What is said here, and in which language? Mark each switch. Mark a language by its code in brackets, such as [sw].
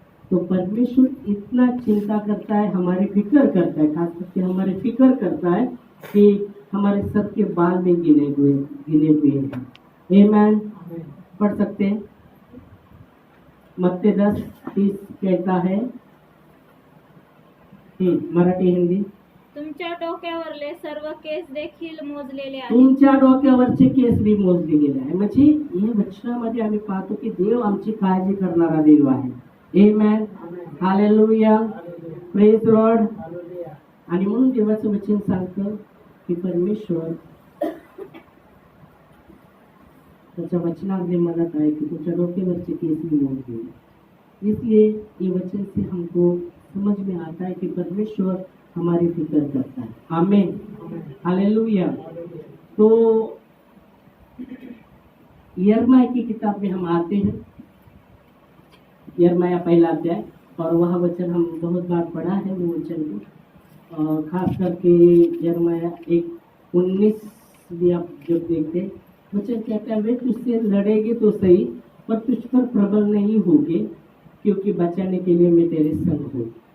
[hi] तो परमेश्वर इतना चिंता करता है, हमारी फिक्र करता है, खास करके हमारी फिक्र करता है कि हमारे सर के बाल में गिने हुए हैं। आमीन। पढ़ सकते हैं। मत्ती 10:30 कहता है, मराठी हिंदी। [mr] तुमच्या डोक्यावरले सर्व केस देखील मोजलेले आहेत. तुमच्या डोक्यावरचे केस बी मोजले गेले आहे. म्हणजे या वचनामध्ये आम्ही पाहतो की देव आमची काळजी करणारा देव आहे. आमेन. हालेलुया. [en] Praise Lord. [mr] आणि म्हणून देवाचं वचन सांगतं की परमेश्वर त्याच्या वचनामध्ये म्हणत आहे कि तुमच्या डोक्यावरचे केस भी मोजले. [hi] इसलिए ये वचन से हमको समझ में आता है कि परमेश्वर हमारी फिक्र करता है। आमीन। हालेलुया। तो यिर्मयाह की किताब में हम आते हैं। यिर्मयाह पहला अध्याय, और वह वचन हम बहुत बार पढ़ा है वो वचन को, खास करके यिर्मयाह 1:19 भी आप जब देखते वचन कहता है वे तुझसे लड़ेंगे तो सही पर तुझ पर प्रबल नहीं होंगे क्योंकि बचाने के लिए मैं तेरे संग हूँ।